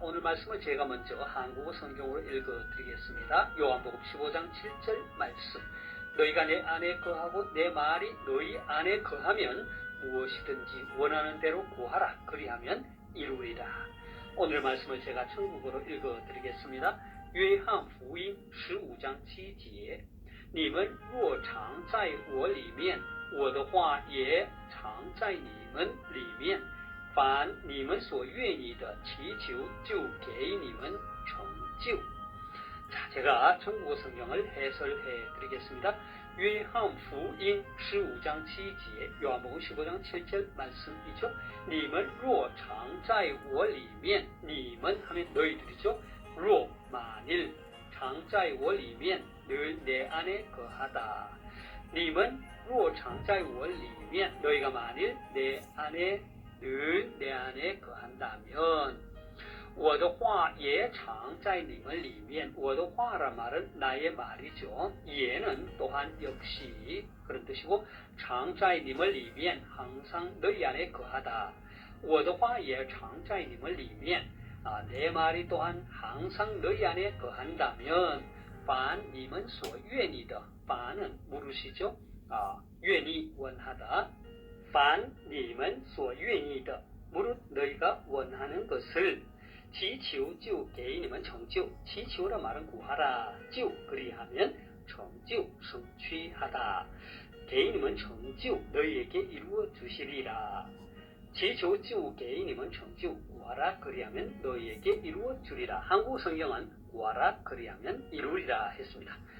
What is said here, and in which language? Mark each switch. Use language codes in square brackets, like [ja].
[ko] 오늘 말씀을 제가 먼저 한국어 성경으로 읽어드리겠습니다. 요한복음 15장 7절 말씀. 너희가 내 안에 거하고 내 말이 너희 안에 거하면 무엇이든지 원하는 대로 구하라. 그리하면 이루리라. 오늘 말씀을 제가 중국어로 읽어드리겠습니다. [zh] 约翰福音15章7节你们若常在我里面我的话也常在你们里面凡你们所愿意的祈求就给你们成就。 [ko] 자, 제가 중국어 성경을 해설해 드리겠습니다. 요한복음 15장 7절, 요한복음 15장 7절 말씀이죠. [zh] 你们若常在我里面, 你们 [ko] 하면 너희들이죠. 若 만일, [zh] 常在我里面 [ko] 늘 내 안에 거하다. [zh] 你们若常在我里面 [ko] 너희가 만일 내 안에 늘 내 안에 거한다면 [zh] 我的话也常在你们里面. [ko] 我的话란 말은 나의 말이죠. 예는 또한 역시 그런 뜻이고, [zh] 常在你们里面 [ko] 항상 너희 안에 거하다. [zh] 我的话也常在你们里面. [ko] 내 말이 또한 항상 너희 안에 거한다면 [zh] 凡你们所愿意的, [ko] 凡은 물으시죠. 愿意 원하다. [zh] 凡你们所愿意的, [ko] 무릇 너희가 원하는 것을 [zh] 祈求就给你们成就. [ko] 祈求란 말은 구하라. 就 그리하면 成就 성취하다. [zh] 给你们成就 [ko] 너희에게 이루어 주시리라. [zh] 祈求就给你们成就. [ko] 구하라 그리하면 너희에게 이루어 주리라. 한국 성경은 구하라 그리하면 이루리라 했습니다.